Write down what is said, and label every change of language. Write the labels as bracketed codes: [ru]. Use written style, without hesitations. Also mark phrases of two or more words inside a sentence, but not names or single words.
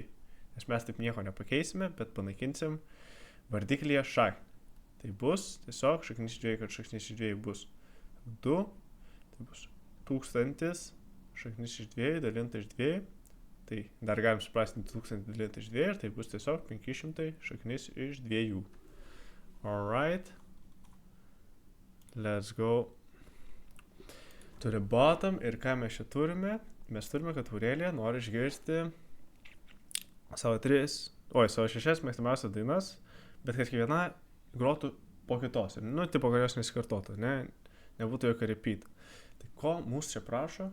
[lt] Nes mes taip nieko nepakeisime, bet panaikinsim vardiklyje šaknį. Tai bus tiesiog šaknis iš 2, kad šaknis iš 2 bus 2, tai bus 1000 šaknis iš 2 dalinta iš 2, tai dar galim suprastinti 1000 dalinta iš 2 ir tai bus tiesiog 500 šaknis iš 2. [en] Alright, let's go to the bottom. [lt] Ir ką mes čia turime? Mes turime, kad Aurelija nori išgirsti savo 6 mėgstamiausias dainas, bet kad kiekviena grotų po kitos. Tipo, kad jos nesikartotų, ne? Nebūtų jokio repeat. Tai ko mūsų čia prašo?